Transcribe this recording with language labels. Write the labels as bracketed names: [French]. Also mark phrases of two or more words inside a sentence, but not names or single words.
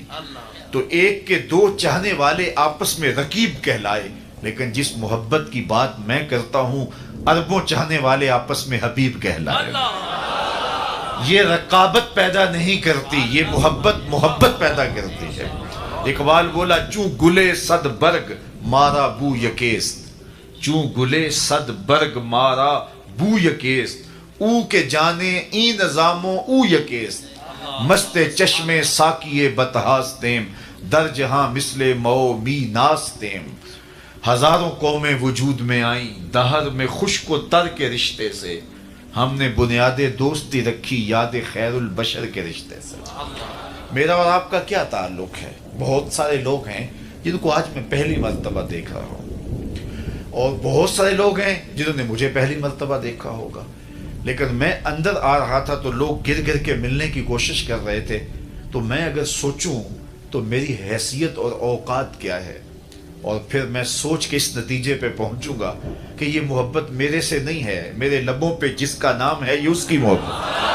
[Urdu] تو ایک کے دو چاہنے والے آپس میں رقیب کہلائے، لیکن جس محبت کی بات میں کرتا ہوں، اربوں چاہنے والے آپس میں حبیب کہلائے۔ یہ رقابت پیدا نہیں کرتی، یہ محبت پیدا کرتی ہے۔ اقبال بولا، [Persian] چوں گلے صد برگ مارا بو یکیست، چوں گلے صد برگ مارا بو یکیست، او کے جانے ای نظاموں او یکیست، مست چشم ساکیے بتہاستیم، در جہاں مثل مو می ناستیم۔ [Urdu] ہزاروں قومیں وجود میں آئیں، دہر میں خشک و تر کے رشتے سے، ہم نے بنیاد دوستی رکھی یاد خیر البشر کے رشتے سے۔ میرا اور آپ کا کیا تعلق ہے؟ بہت سارے لوگ ہیں جن کو آج میں پہلی مرتبہ دیکھ رہا ہوں، اور بہت سارے لوگ ہیں جنہوں نے مجھے پہلی مرتبہ دیکھا ہوگا، لیکن میں اندر آ رہا تھا تو لوگ گر گر کے ملنے کی کوشش کر رہے تھے، تو میں اگر سوچوں تو میری حیثیت اور اوقات کیا ہے، اور پھر میں سوچ کے اس نتیجے پہ پہنچوں گا کہ یہ محبت میرے سے نہیں ہے، میرے لبوں پہ جس کا نام ہے یہ اس کی محبت۔